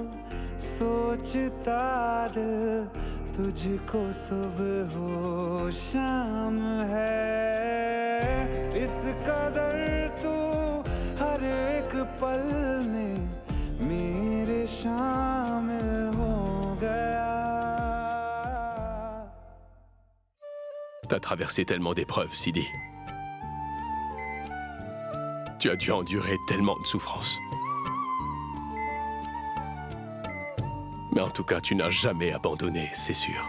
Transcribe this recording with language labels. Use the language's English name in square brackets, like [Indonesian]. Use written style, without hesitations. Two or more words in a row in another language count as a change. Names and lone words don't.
[Hindi] सोचता दिल तुझको सुबह हो शाम है इस कदर तू हर एक पल में मेरे शामिल हो गया. [French] T'as traversé tellement d'épreuves, Sidi. Tu as dû endurer tellement de souffrances. Mais en tout cas, tu n'as jamais abandonné, c'est sûr.